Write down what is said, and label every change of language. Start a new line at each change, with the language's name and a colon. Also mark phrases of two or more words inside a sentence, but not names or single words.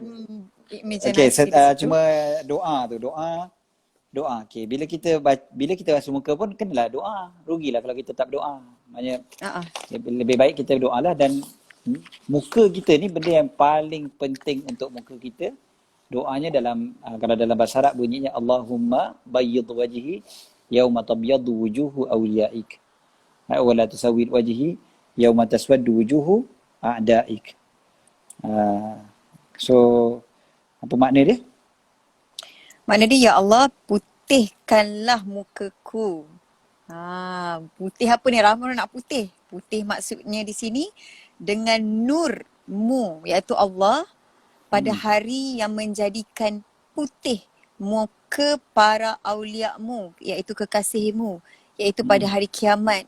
Malay: Okey, cuma doa. Okey, bila kita basuh muka pun kenalah doa. Rugilah kalau kita tak berdoa. Maknanya lebih baik kita berdoa lah. Dan muka kita ni benda yang paling penting untuk muka kita. Doanya kalau dalam bahasa Arab bunyinya
Arabic: اللهم بيض وجهي يوم تبيض وجوه أوليائك ولا تسود وجهي يوم تسود وجوه أعدائك.
Malay: So apa makna dia? Makna dia, ya Allah, putihkanlah mukaku. Putih apa ni? Ramai orang nak putih. Putih maksudnya di sini dengan nurmu, iaitu Allah, pada hari yang menjadikan putih muka para awliya-Mu, iaitu kekasihmu, iaitu pada hari kiamat.